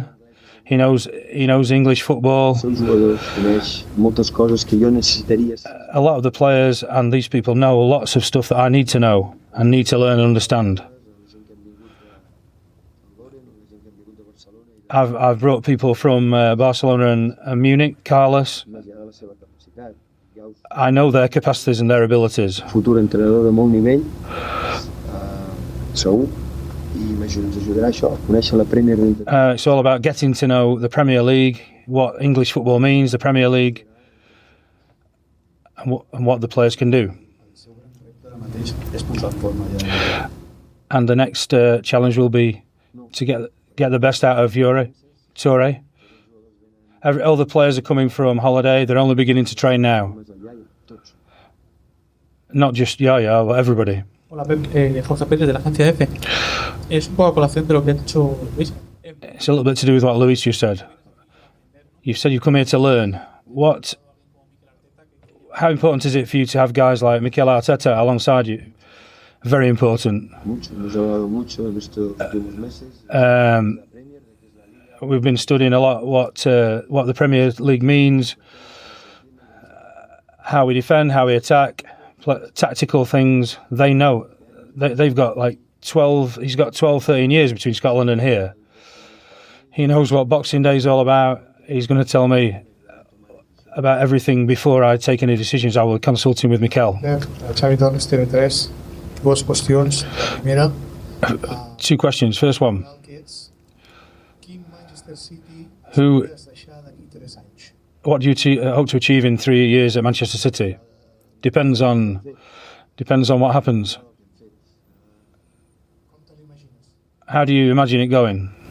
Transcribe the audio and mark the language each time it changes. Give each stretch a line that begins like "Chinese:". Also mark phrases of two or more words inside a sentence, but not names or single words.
English: He knows English football. A lot of the players and these people know lots of stuff that I need to know and need to learn and understand. I've brought people from Barcelona and Munich, Carlos. I know their capacities and their abilities.
Catalan: Futur entrenador de molt nivell, segur, i ens ajudarà això, a conèixer la Premier League.
English: It's all about getting to know the Premier League, what English football means, the Premier League, and what the players can do. And the next challenge will be to get the best out of Yaya Toure. All the players are coming from holiday. They're only beginning to train now. Not just Yaya, but everybody.
Spanish: Hola, Pep. Jorge Pérez de la agencia F. Es un poco a colación de lo que ha dicho Luis.
English: It's a little bit to do with what Luis just said. You've said you've come here to learn. How important is it for you to have guys like Mikel Arteta alongside you? Very important. We've been studying a lot what the Premier League means, how we defend, how we attack, tactical things. They know. They've got like 12, he's got 12, 13 years between Scotland and here. He knows what Boxing Day is all about. He's going to tell me about everything before I take any decisions. I will consult him with Mikel.
Catalan: Xavi Torres, TV3. Dues qüestions. Primera.
English: 2 questions. First one. Who? What do you hope to achieve in 3 years at Manchester City? Depends on what happens. How do you imagine it going?